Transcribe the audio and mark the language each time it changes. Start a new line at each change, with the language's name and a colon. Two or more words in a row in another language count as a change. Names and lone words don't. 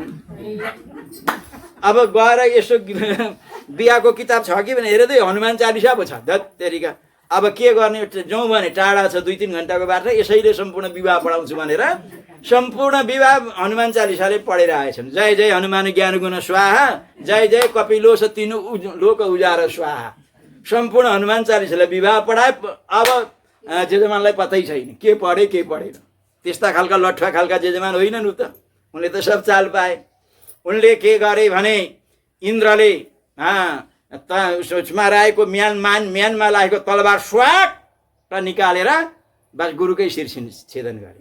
Nepali: अब गएर यसो बिहाको किताब छ कि भने हेरेदै हनुमान चालिसा पो छ, धत्तेरिका। अब के गर्ने, जाउँ भने टाढा छ 2-3 घन्टाको बाटो, यसैले सम्पूर्ण विवाह पढाउँछु भनेर सम्पूर्ण विवाह हनुमान चालिसाले पढेर आएछन्।
Awadhi: जय जय हनुमान ज्ञान गुण स्वाहा, जय जय कपिलोस तीनु लोक उजार स्वाहा।
Nepali: सम्पूर्ण हनुमान चालिसाले विवाह पढाए। अब जेजमानलाई पत्तै छैन के पढे के पढेन। त्यस्ता खालका लठुवा खालका जेजमान होइनन् उ त, उनले त सब चाल पाए। उनले के गरे भने इन्द्रले सोचमा राखेको म्यानमा लागेको तलवार स्वाट र निकालेर बस गुरुकै शिर छेदन गरे।